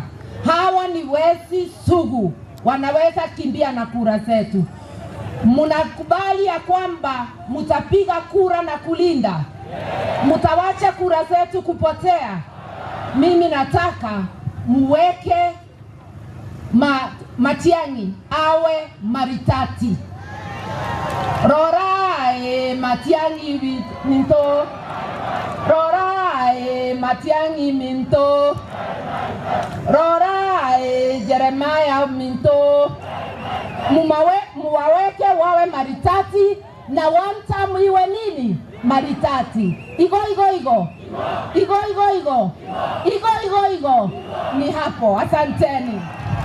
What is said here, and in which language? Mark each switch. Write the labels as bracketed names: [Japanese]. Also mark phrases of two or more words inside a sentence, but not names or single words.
[Swahili] Hawa ni wezi sugu, wanaweza kimbia na kura zetu. Mnakubali ya kwamba mtapiga kura na kulinda? Mtawacha kura zetu kupotea? Mimi nataka muweke Matiang'i awe Maritati. [Gusii] Rorae Matiang'i minto, rorae Matiang'i minto, rorae Jeremiah minto. [Swahili] Muwaweke wawe Maritati na [English] one term [Swahili] iwe nini? Maritati. Igo. Ni hapo. Asanteni.